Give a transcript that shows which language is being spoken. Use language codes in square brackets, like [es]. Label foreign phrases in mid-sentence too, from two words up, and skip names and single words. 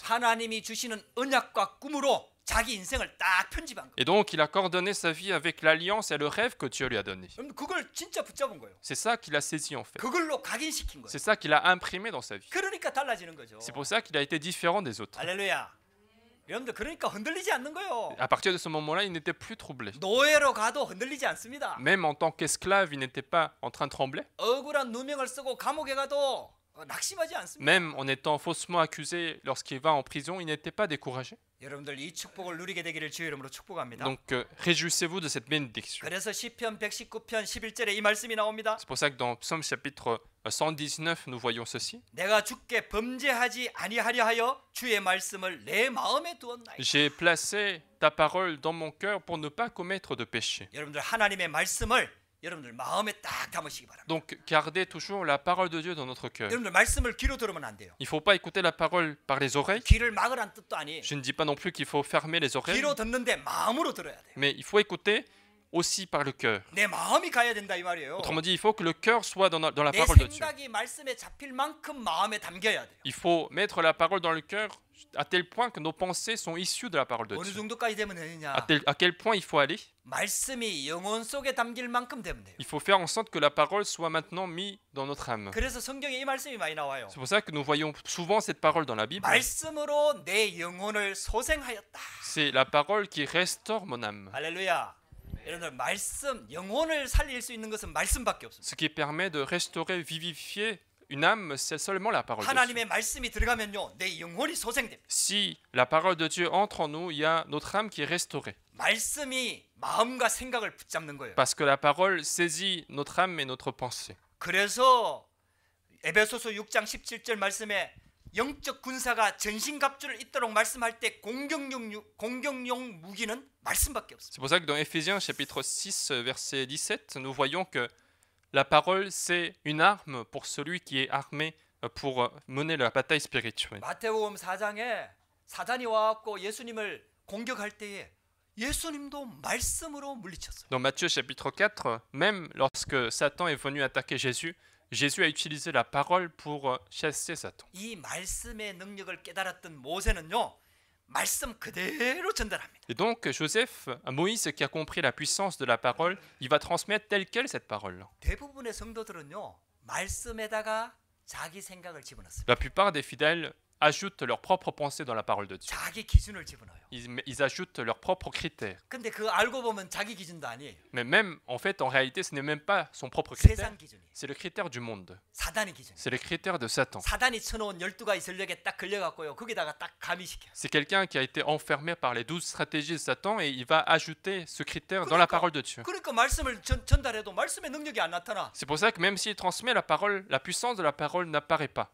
[ko] 하나님이 주시는 언약과 꿈으로 자기 인생을 딱 편집한 거예요. [fr] Et donc il a coordonné sa vie avec l'alliance et le rêve que Dieu lui a donné. [ko] 그럼 그걸 진짜 붙잡은 거예요. [fr] C'est ça qu'il a saisi en fait. [ko] 그걸로 각인시킨 거예요. [fr] C'est ça qu'il a imprimé dans sa vie. [ko] 그러니까 달라지는 거죠. [fr] C'est pour ça qu'il a été différent des autres. [ko] 할렐루야. 여러분들 그러니까 흔들리지 않는 거예요. [fr] À partir de ce moment-là, il n'était plus troublé. [ko] 노예로 가도 흔들리지 않습니다. [fr] Même en tant qu'esclave, il n'était pas en train de trembler. [ko] 억울한 누명을 쓰고 감옥에 가도 낙심하지 않습니다. [fr] Même en étant faussement accusé lorsqu'il va en prison, il n'était pas découragé. [ko] 여러분들 이 축복을 누리게 되기를 주의 이름으로 축복합니다. [fr] Donc réjouissez-vous de cette bénédiction. [ko] 그래서 시편 119편 11절에 이 말씀이 나옵니다. [fr] C'est pour ça que dans Psaume chapitre 119, nous voyons ceci. [ko] 내가 주께 범죄하지 아니하려 하여 주의 말씀을 내 마음에 두었나이다. [fr] J'ai placé ta parole dans mon cœur pour ne pas commettre de péché. [ko] 여러분들 하나님의 말씀을 여러분들 마음에 딱 담으시기 바랍니다. [fr] Donc gardez toujours la parole de Dieu dans notre cœur. [ko] 여러분들 말씀을 귀로 들으면 안 돼요. [fr] Il ne faut pas écouter la parole par les oreilles. [ko] 귀를 막으란 뜻도 아니에요. [fr] Je ne dis pas non plus qu'il faut fermer les oreilles, [ko] 귀로 듣는데 마음으로 들어야 돼요. [fr] mais il faut écouter aussi par le cœur. [ko] 내 마음이 가야 된다 이 말이에요. [fr] Autrement dit, il faut que le cœur soit dans la [ko] 내 [fr] parole de Dieu. [ko] 생각이 말씀에 잡힐 만큼 마음에 담겨야 돼요. [fr] Il faut mettre la parole dans le cœur à tel point que nos pensées sont issues de la parole de [ko] 어느 [fr] Dieu. [ko] 정도까지 되면 되느냐? [fr] À quel point il faut aller? [ko] 말씀이 영혼 속에 담길 만큼 되면 돼요. [fr] Il faut faire en sorte que la parole soit maintenant mise dans notre âme. [ko] 그래서 성경에 이 말씀이 많이 나와요. [fr] C'est pour ça que nous voyons souvent cette parole dans la Bible. [ko] 말씀으로 내 영혼을 소생하였다. [fr] C'est la parole qui restaure mon âme. [ko] 할렐루야. 여러분들 말씀 영혼을 살릴 수 있는 것은 말씀밖에 없습니다. [fr] Ce qui permet de restaurer, vivifier une âme, c'est seulement la parole de Dieu. [ko] 하나님의 말씀이 들어가면요 내 영혼이 소생됩니다. [fr] Si la parole de Dieu entre en nous, il y a notre âme qui est restaurée. [ko] 말씀이 마음과 생각을 붙잡는 거예요. [fr] Parce que la parole saisit notre âme et notre pensée. [ko] 그래서 에베소서 6장 17절 말씀에 영적 군사가 전신갑주를 입도록 말씀할 때 공격용 무기는 말씀밖에 없습니다. [fr] C'est pour ça que dans Éphésiens chapitre 6 verset 17, nous voyons que la parole c'est une arme pour celui qui est armé pour mener la bataille spirituelle. [ko] 마태복음 4장에 사단이 와갖고 예수님을 공격할 때에 예수님도 말씀으로 물리쳤어요. [fr] Dans Matthieu chapitre 4, même lorsque Satan est venu attaquer Jésus, Jésus a utilisé la parole pour chasser Satan. [ko] 이 말씀의 능력을 깨달았던 모세는요 말씀 그대로 전달합니다. [fr] Et donc Joseph, Moïse qui a compris la puissance de la parole, il va transmettre telle quelle cette parole. [ko] 대부분의 성도들은요 말씀에다가 자기 생각을 집어넣습니다. [fr] La plupart des fidèles ajoutent leurs propres pensées dans la parole de Dieu. [ko] 자기 기준을 집어넣어요. [fr] Ils ajoutent leurs propres critères. [ko] 근데 그 알고 보면 자기 기준도 아니에요. [fr] Mais même, en fait, en réalité, ce n'est même pas son propre critère. [ko] 세상 기준이에요. [fr] C'est le critère du monde. [ko] 사단의 기준. [fr] C'est le critère de Satan. [ko] 사단이 쳐놓은 12가지 전략에 딱 걸려갖고요. 거기다가 딱 가미시켜요. [fr] C'est quelqu'un qui a été enfermé par les 12 stratégies de Satan et il va ajouter ce critère dans la parole de Dieu. [ko] 그러니까 말씀을 전달해도 말씀의 능력이 안 나타나. [fr] C'est pour ça que même s'il transmet la parole, la puissance de la parole n'apparaît pas.